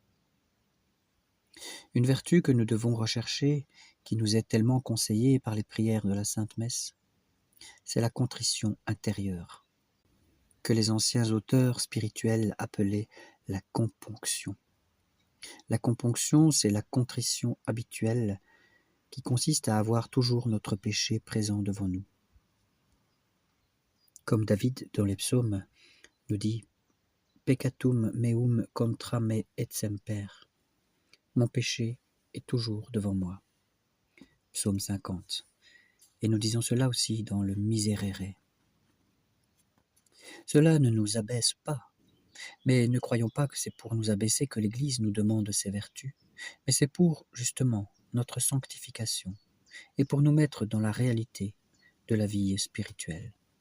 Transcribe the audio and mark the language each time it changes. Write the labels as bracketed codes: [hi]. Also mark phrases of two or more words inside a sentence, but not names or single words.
[fr] Une vertu que nous devons rechercher, qui nous est tellement conseillée par les prières de la Sainte Messe, c'est la contrition intérieure, que les anciens auteurs spirituels appelaient la componction. La componction, c'est la contrition habituelle qui consiste à avoir toujours notre péché présent devant nous. Comme David dans les psaumes nous dit « [la] Peccatum meum contra me et semper [fr] » Mon péché est toujours devant moi. Psaume 50. Et nous disons cela aussi dans le Miserere. Cela ne nous abaisse pas, mais ne croyons pas que c'est pour nous abaisser que l'Église nous demande ces vertus, mais c'est pour, justement, notre sanctification, et pour nous mettre dans la réalité de la vie spirituelle.